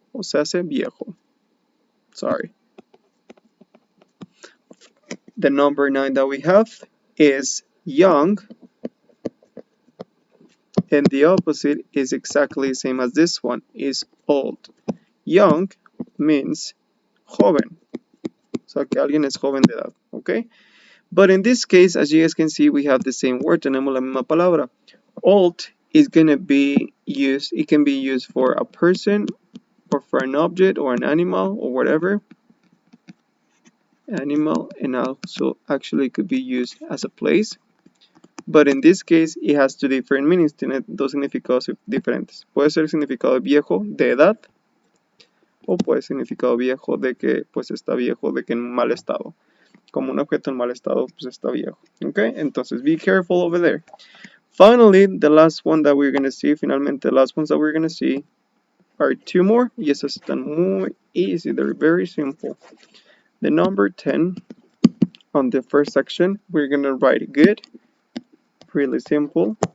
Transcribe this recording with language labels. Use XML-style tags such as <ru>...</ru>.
<es>O sea, hace viejo. Sorry.</es> <en>The number 9 that we have is young. And the opposite is exactly the same as this one, is old. Young means joven.</en> <es>O sea, que alguien es joven de edad, okay?</es> <en>But in this case, as you guys can see, we have the same word,</en> <es>tenemos la misma palabra.</es> <en>Old is going to be used, it can be used for a person, or for an object, or an animal, or whatever. Animal, and also actually could be used as a place. But in this case, it has two different meanings.</en> <es>Tiene dos significados diferentes. Puede ser significado viejo, de edad, o puede ser significado viejo de que pues está viejo, de que en mal estado. Como un objeto en mal estado, pues está viejo. Okay?</es> <en>Entonces, be careful over there. Finally, the last one that we're going to see, finalmente, the last ones that we're going to see are 2 more.</en> <es>Y esas están muy</es> <en>easy. They're very simple. The number 10, on the first section, we're going to write good. Really simple.</en>